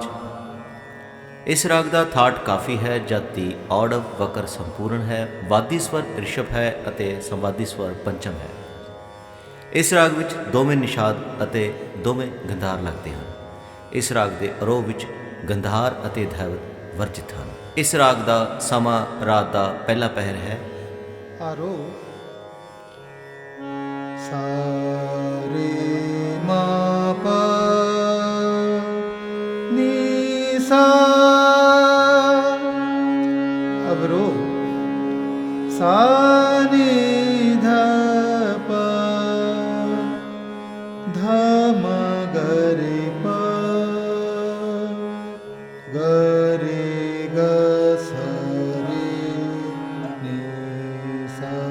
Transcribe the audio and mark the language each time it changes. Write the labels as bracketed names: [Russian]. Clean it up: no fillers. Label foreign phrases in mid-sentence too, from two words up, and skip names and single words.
[Hindi] इस राग का थाट काफ़ी है, जाति औडव वकर संपूर्ण है, वादी स्वर ऋषभ है अते संवादी स्वर पंचम है। इस राग [Punjabi] ਵਿੱਚ ਦੋਵੇਂ [Hindi] निषाद [Punjabi] ਅਤੇ ਦੋਵੇਂ [Hindi] गंधार लगते हैं। इस राग के आरोह विच गंधार अते धैवत वर्जित हैं। इस राग का समा रात का पहला पहर है। आरोह सा रे मा पा नी सा, अवरोह सा नी ध प ध म ग रे प ग रे ग स रे नी सा।